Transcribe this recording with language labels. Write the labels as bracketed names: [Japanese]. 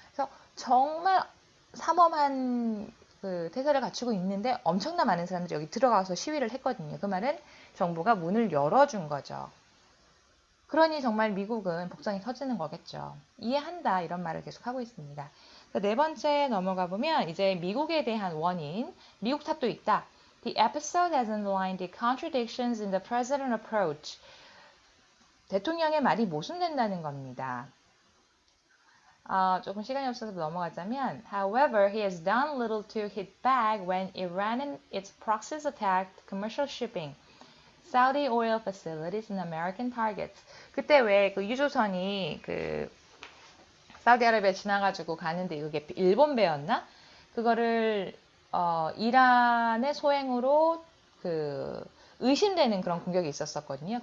[Korean] 그래서 정말 삼엄한 태세를 갖추고 있는데 엄청나 많은 사람들이 여기 들어가서 시위를 했거든요. 그 말은 정부가 문을 열어준 거죠. 그러니 정말 미국은 복장이 터지는 거겠죠. 이해한다 이런 말을 계속 하고 있습니다. 네 번째 넘어가 보면 이제 미국에 대한 원인, 미국 탓도 있다. [English] The episode has underlined the contradictions in the president's approach. [Korean] 대통령의 말이 모순된다는 겁니다. 조금 시간이 없어서 넘어가자면 [English] However, he has done little to hit back when Iran and its proxies attacked commercial shipping, Saudi oil facilities and American targets. [Korean] 그때 왜 그 유조선이 사우디아라비아 지나가지고 가는데 이게 일본 배였나? 그거를 이란의 소행으로 의심되는 그런 공격이 있었었거든요.